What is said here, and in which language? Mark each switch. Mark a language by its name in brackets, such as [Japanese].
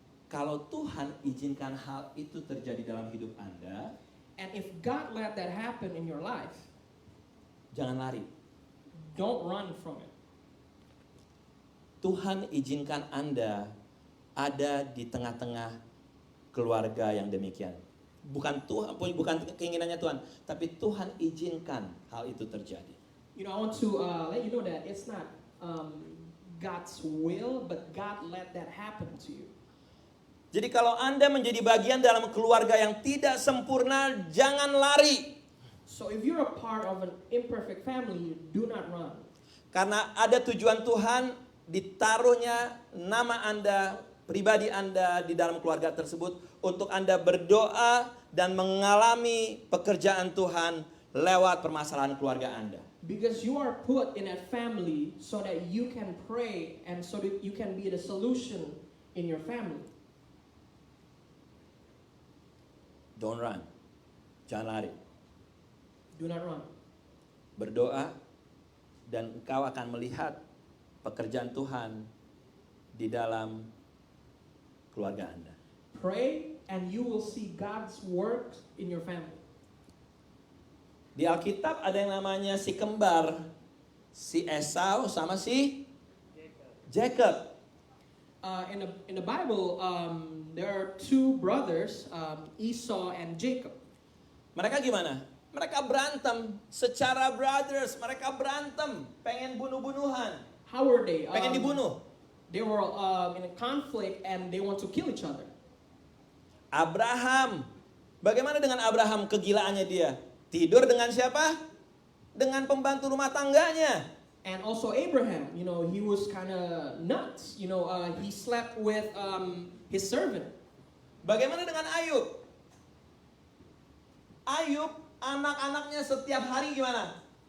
[Indonesian] Kalau Tuhan izinkan hal itu terjadi dalam hidup Anda, [English] and if God let that happen in your life, [Indonesian] jangan lari. [English] don't run from it. [Indonesian] Tuhan izinkan Anda ada di tengah-tengah keluarga yang demikian. Bukan keinginannya Tuhan, tapi Tuhan izinkan hal itu terjadi. [English] I want to let you know that it's not God's will, but God let that happen to you. [Indonesian] Jadi kalau Anda menjadi bagian dalam keluarga yang tidak sempurna, jangan lari. [English] So if you're a part of an imperfect family, do not run. [Indonesian] Karena ada tujuan Tuhan, ditaruhnya nama Anda, pribadi Anda di dalam keluarga tersebut untuk Anda berdoa dan mengalami pekerjaan Tuhan lewat permasalahan keluarga Anda. [English] Because you are put in that family so that you can pray and so that you can be the solution in your family. Don't run. [Indonesian] Jangan lari. [English] Do not run. [Indonesian] Berdoa dan engkau akan melihat pekerjaan Tuhan di dalam keluarga Anda. [English] Pray and you will see God's work in your family. [Indonesian] Di Alkitab ada yang namanya si kembar, si Esau sama si Jacob. [English] In the Bible, there are two brothers, Esau and Jacob. [Indonesian] Mereka gimana? Mereka berantem secara brothers, mereka berantem, pengen bunuh-bunuhan, [English] How were they? [Indonesian] pengen dibunuh. [English] They were in a conflict and they want to kill each other. [Indonesian] Abraham, bagaimana dengan Abraham kegilaannya dia? Tidur dengan siapa? Dengan pembantu rumah tangganya. [English] And also Abraham, he was kind of nuts. He slept with his servant. [Indonesian] Bagaimana dengan Ayub? Ayub, anak-anaknya setiap hari gimana?